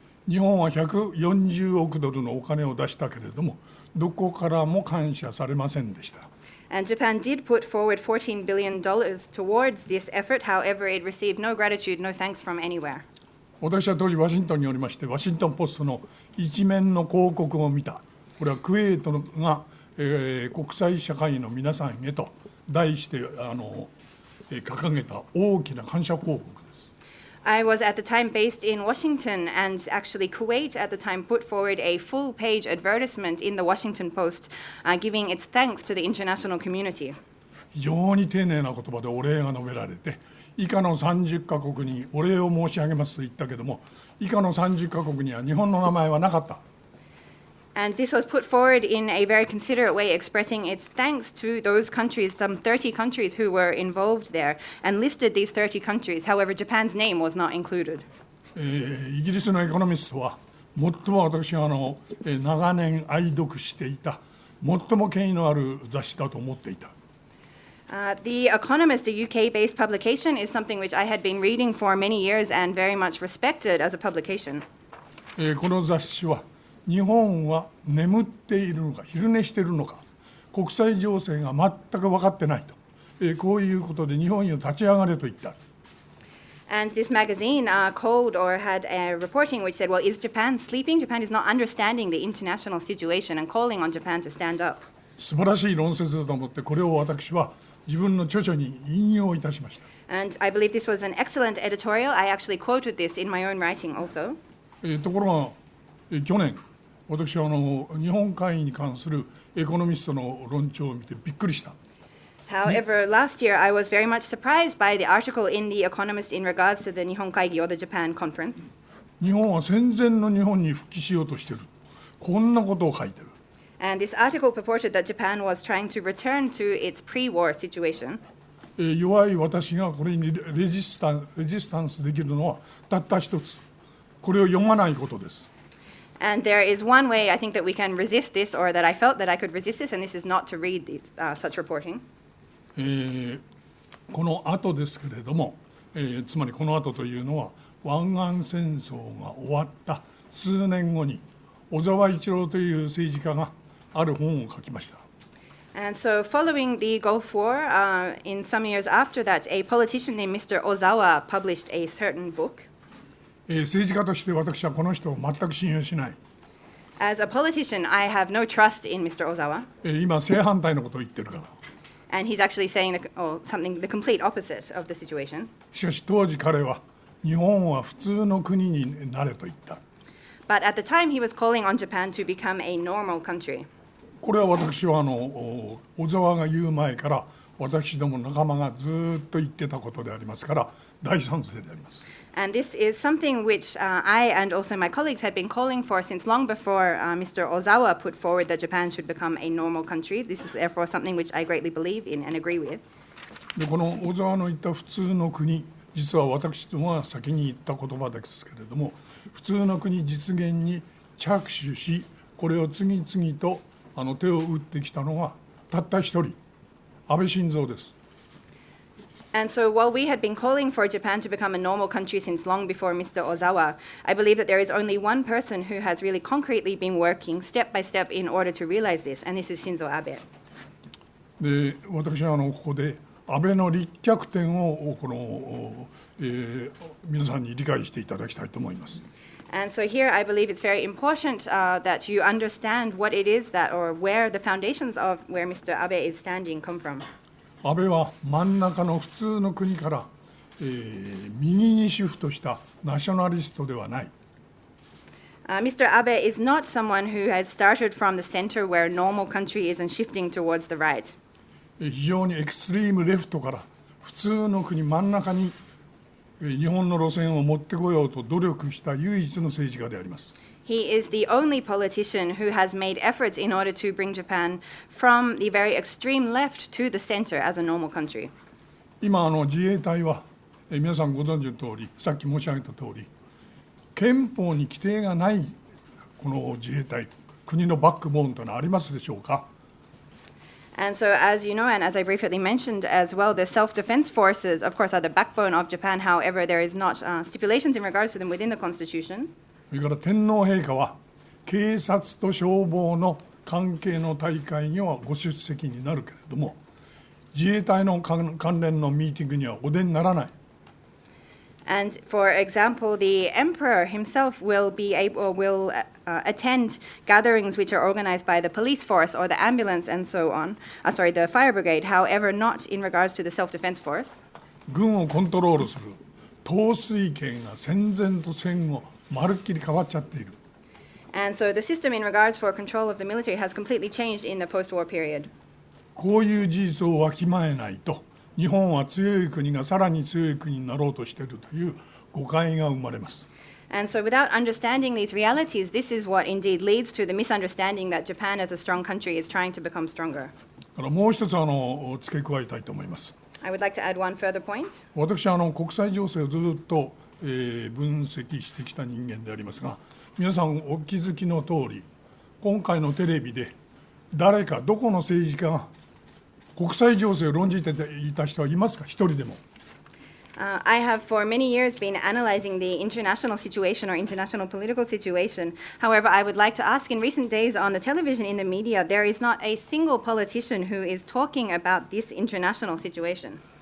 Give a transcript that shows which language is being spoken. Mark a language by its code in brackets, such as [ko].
[ja] 日本は140億ドルのお金を出したけれども、どこからも感謝されませんでした。 [en] And Japan did put forward $14 billion towards this effort. However, it received no gratitude, no thanks from anywhere. [ja] 私は当時ワシントンにおりまして、ワシントンポストの一面の広告を見た。これはクウェートが、国際社会の皆さんへと題して掲げた大きな感謝広告です。 [en] I was at the time based in Washington, and actually Kuwait at the time put forward a full-page advertisement in the Washington Post, giving its thanks to the international community. [ja] 非常に丁寧な言葉でお礼が述べられて、以下の30カ国にお礼を申し上げますと言ったけども、以下の30カ国には日本の名前はなかった。 [en] And this was put forward in a very considerate way, expressing its thanks to those countries, some 30 countries who were involved there, and listed these 30 countries. However, Japan's name was not included. [ja] イギリスのエコノミストは、最も私は長年愛読していた、最も権威のある雑誌だと思っていた。 [en] The Economist, a UK-based publication, is something which I had been reading for many years and very much respected as a publication. [ja] この雑誌は日本は眠っているのか昼寝しているのか、国際情勢が全く分かってないと、こういうことで日本よ立ち上がれと言った。 [en] And this magazine called or had a reporting which said, well, is Japan sleeping? Japan is not understanding the international situation and calling on Japan to stand up. [ja] 素晴らしい論説だと思って、これを私は自分の著書に引用いたしました。 [en] And I believe this was an excellent editorial. I actually quoted this in my own writing also. [ja] ところが去年、私は日本会議に関するエコノミストの論調を見てびっくりした。 [en] However, last year I was very much surprised by the article in The Economist in regards to the Nihon Kaigi or the Japan conference. [ja] 日本は戦前の日本に復帰しようとしている。こんなことを書いてる。 [en] And this article purported that Japan was trying to return to its pre-war situation. [ja] 弱い私がこれにレジスタンスできるのはたった一つ。これを読まないことです。 [en] And there is one way I think that we can resist this, or that I felt that I could resist this, and this is not to read such reporting. [ja] この後ですけれども、つまりこの後というのは湾岸戦争が終わった数年後に小沢一郎という政治家がある本を書きました。 [en] And so following the Gulf War, in some years after that, a politician named Mr. Ozawa published a certain book. [ja] 政治家として私はこの人を全く信用しない。 [en] As a politician, I have no trust in Mr. Ozawa. [ja] 今正反対のことを言ってるから。 [en] And he's actually saying the complete opposite of the situation. [ja] しかし当時彼は日本は普通の国になれと言った。 [en] But at the time he was calling on Japan to become a normal country. [ja] これは私は小沢が言う前から私ども仲間がずっと言ってたことでありますから大賛成であります。 [en] And this is something which I and also my colleagues had been calling for since long before Mr. Ozawa put forward that Japan should become a normal country. This is therefore something which I greatly believe in and agree with. [ja] でこの小沢の言った普通の国、実は私どもが先に言った言葉ですけれども、普通の国実現に着手し、これを次々と手を打ってきたのがたった一人、安倍晋三です。 [en] And so while we had been calling for Japan to become a normal country since long before Mr. Ozawa, I believe that there is only one person who has really concretely been working step by step in order to realize this, and this is Shinzo Abe. [ja] で、私はここで安倍の立脚点を皆さんに理解していただきたいと思います。 [en] And so here I believe it's very important that you understand what it is that, or where the foundations of where Mr. Abe is standing come from. [ja] 安倍は真ん中の普通の国から、右にシフトしたナショナリストではない。 [en] Mr. Abe is not someone who has started from the center where a normal country is and shifting towards the right. [ja] 非常にエクストリームレフトから普通の国真ん中に日本の路線を持ってこようと努力した唯一の政治家であります。 [en] He is the only politician who has made efforts in order to bring Japan from the very extreme left to the center as a normal country. [ja] 今自衛隊は皆さんご存知の通り、さっき申し上げた通り、憲法に規定がないこの自衛隊、国のバックボーンというのはありますでしょうか。 [en] And so, as you know, and as I briefly mentioned as well, the self-defense forces, of course, are the backbone of Japan. However, there is not stipulations in regards to them within the constitution. [ja] それから天皇陛下は警察と消防の関係の大会にはご出席になるけれども、自衛隊の関連のミーティングにはお出にならない。 [en] And for example, the emperor himself will attend gatherings which are organized by the police force or the ambulance and so on. The fire brigade. However, not in regards to the self-defense force. [ja] 軍をコントロールする統帥権が戦前と戦後まるっきり変わっちゃっている。 [en] And so the system in regards for control of the military has completely changed in the post-war period. [ja] こういう事実をわきまえないと、日本は強い国がさらに強い国になろうとしているという誤解が生まれます。 [en] And so without understanding these realities, this is what indeed leads to the misunderstanding that Japan as a strong country is trying to become stronger. [ja] もう一つ付け加えたいと思います。 [en] I would like to add one further point. [ja] 私は国際情勢をずっと、分析してきた人間でありますが、皆さんお気づきの通り、今回のテレビで誰かどこの政治家が国際情勢を論じていた人はいますか、一人でも。 [en] I have for many years been analyzing the international situation or international political situation. However, I would like to ask, in recent days on the television, in the media, there is not a single politician who is talking about this international situation.